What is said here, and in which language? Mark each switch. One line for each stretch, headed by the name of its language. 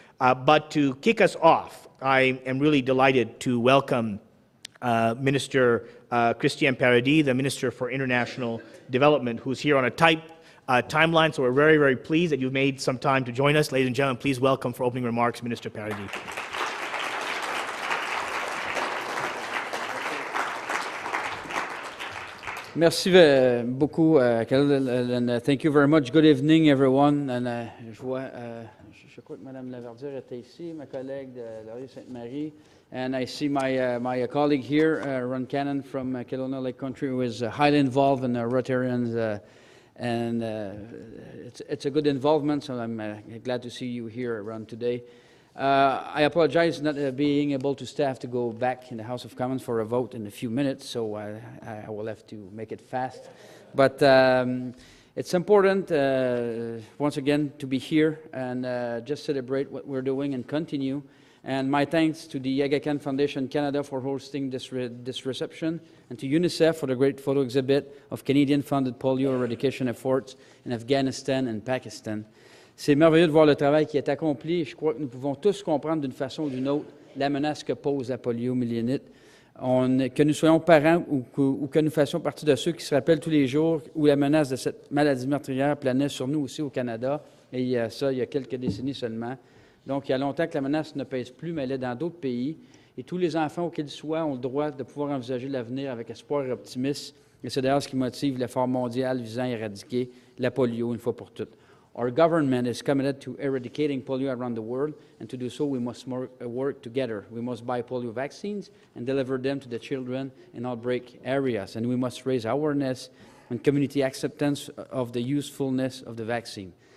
English: But to kick us off, I am really delighted to welcome Minister Christian Paradis, the Minister for International Development, who's here on a tight timeline, so we're very, very pleased that you've made some time to join us. Ladies and gentlemen, please welcome for opening remarks, Minister Paradis.
French: Merci beaucoup,
English: Khalil, and thank you very much. Good evening, everyone. And je crois que Madame Laverdière était ici, ma collègue de Laurier-Sainte-Marie. And I see my colleague here, Ron Cannon from Kelowna Lake Country, who is highly involved in Rotarians. And it's a good involvement, so I'm glad to see you here, Ron, today. I apologize not being able to staff to go back in the House of Commons for a vote in a few minutes, so I will have to make it fast. But it's important, once again, to be here and just celebrate what we're doing and continue. And my thanks to the Aga Khan Foundation Canada for hosting this reception, and to UNICEF for the great photo exhibit of Canadian-funded polio eradication efforts in Afghanistan and Pakistan.
French: C'est merveilleux de voir le travail qui est accompli, et je crois que nous pouvons tous comprendre d'une façon ou d'une autre la menace que pose la poliomyélinite. Que nous soyons parents ou que nous fassions partie de ceux qui se rappellent tous les jours où la menace de cette maladie meurtrière planait sur nous aussi au Canada, et il y a quelques décennies seulement. Donc, il y a longtemps que la menace ne pèse plus, mais elle est dans d'autres pays. Et tous les enfants, où qu'ils soient, ont le droit de pouvoir envisager l'avenir avec espoir et optimisme. Et c'est d'ailleurs ce qui motive l'effort mondial visant à éradiquer la polio une fois pour toutes.
English: Our government is committed to eradicating polio around the world, and to do so, we must work together. We must buy polio vaccines and deliver them to the children in outbreak areas. And we must raise awareness and community acceptance of the usefulness of the vaccine.